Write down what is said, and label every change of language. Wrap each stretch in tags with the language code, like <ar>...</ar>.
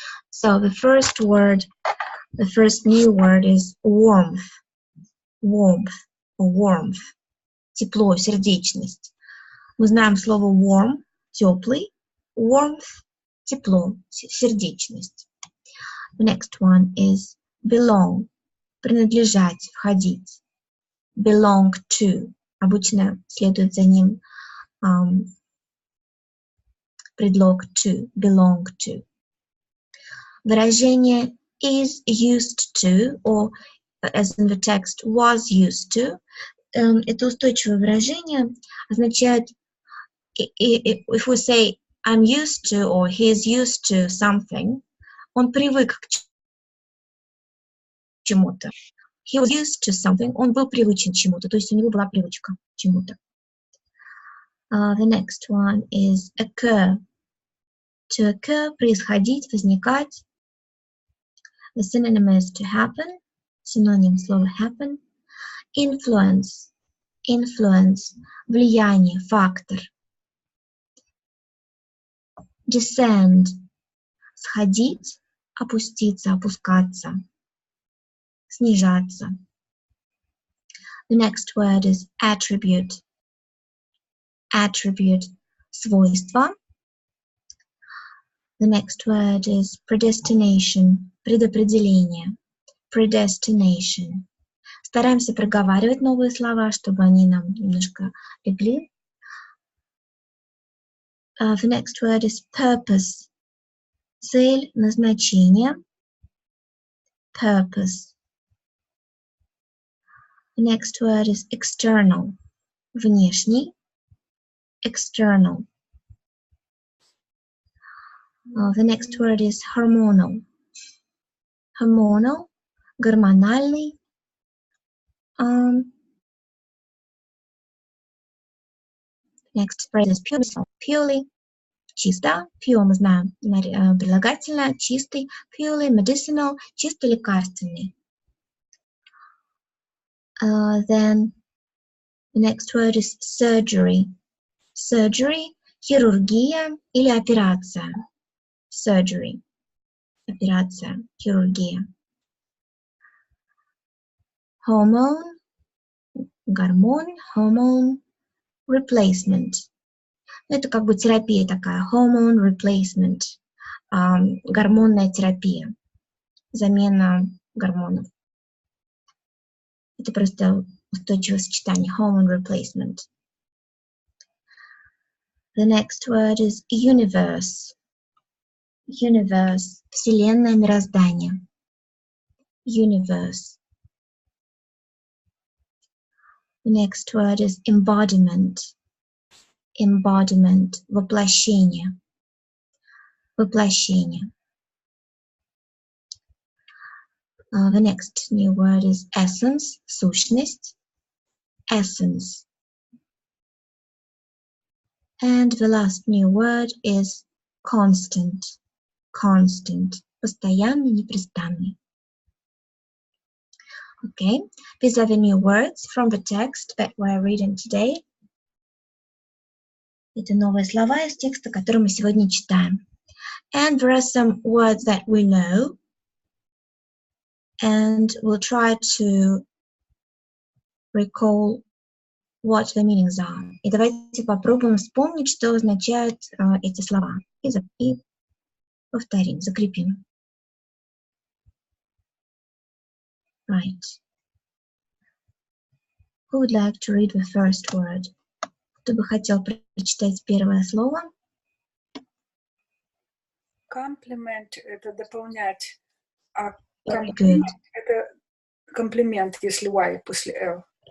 <en>So the first word, the first new word is warmth. Warmth or warmth.</en> <ru>Тепло, сердечность. Мы знаем слово warm, теплый. Warmth, тепло, сердечность.</ru> <en>The next one is belong.</en> <ru>Принадлежать, входить.</ru> <en>Belong to.</en> <ru>Обычно следует за ним предлог to.</ru> <en>Belong to.</en> <ru>Выражение</ru> <en>is used to, or as in the text, was used to.</en> <ru>Это устойчивое выражение означает,</ru> <en>if we say I'm used to or he's used to something,</en> <ru>он привык к чему-то.</ru> <en>He was used to something,</en> <ru>он был привычен к чему-то, то есть у него была привычка к чему-то.</ru> <en>The next one is occur. To occur,</en> <ru>происходить, возникать.</ru> <en>The synonym is to happen.</en> <ru>Синоним слова happen.</ru> <en>Influence. Influence.</en> <ru>Влияние, фактор.</ru> <en>Descend.</en> <ru>Сходить, опуститься, опускаться. Снижаться.</ru> <en>The next word is attribute. Attribute.</en> <ru>Свойство.</ru> <en>The next word is predestination.</en> <ru>Предопределение. Predestination. Стараемся проговаривать новые слова, чтобы они нам немножко легли.</ru> <en>The next word is purpose.</en> <ru>Цель, назначение. Purpose.</ru> <en>The next word is external.</en> <ru>Внешний.</ru> <en>External. The next word is hormonal. Hormonal,</en> <ru>гормональный.</ru> <en>Next phrase is purely,</en> <ru>чисто. Pure мы знаем, прилагательное, чистый.</ru> <en>Purely medicinal,</en> <ru>чисто лекарственный.</ru> <en>Then the next word is surgery.</en> <ru>Surgery, хирургия или операция. Surgery, операция, хирургия.</ru> <en>Hormone,</en> <ru>гормон,</ru> <en>hormone, replacement.</en> <ru>Это как бы терапия такая,</ru> <en>hormone replacement,</en> <ru>гормонная терапия, замена гормонов. Это просто устойчивое сочетание,</ru> <en>hormone replacement. The next word is universe.</en> <ru>Universe, вселенная, мироздание.</ru> <en>Universe. The next word is embodiment. Embodiment,</en> <ru>воплощение. Воплощение.</ru> <en>The next new word is essence,</en> <ru>сущность.</ru> <en>Essence. And the last new word is constant.</en> <ru>Constant, постоянный, непрестанный.</ru> <en>Okay, these are the new words from the text that we're reading today.</en> <ru>Это новые слова из текста, который мы сегодня читаем.</ru> <en>And there are some words that we know. And we'll try to recall what the meanings are.</en> <ru>И давайте попробуем вспомнить, что означают эти слова. И повторим, закрепим.</ru> <en>Right. Who would like to read the first word?</en> <ru>Кто бы хотел прочитать первое слово? Комплимент – это дополнять, а комплимент – это комплимент, если Y после L.</ru>